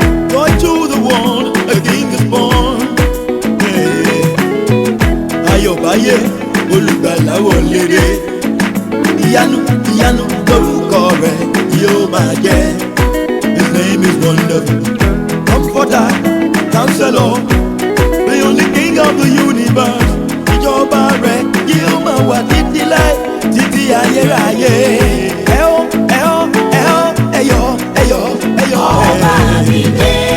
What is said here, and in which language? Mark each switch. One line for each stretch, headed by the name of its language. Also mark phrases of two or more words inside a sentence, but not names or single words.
English: Joy to the world, a king is born. Yeah.
Yoruba: Ayọ̀ báyé, olùgbàlà wọlé dé. Ìyanu, ìyanu lórúkọ rẹ̀ yóò máa jẹ́.
English: His name is wonderful, comforter, counselor, the only king of the universe.
Yoruba: Ìjọba rẹ̀ yóò máa wà títí láé, títí ayérayé. Ẹ ó, ẹ ó, ẹ ó, ẹ yọ̀, ẹ yọ̀, ẹ yọ̀. Ọba mi dé.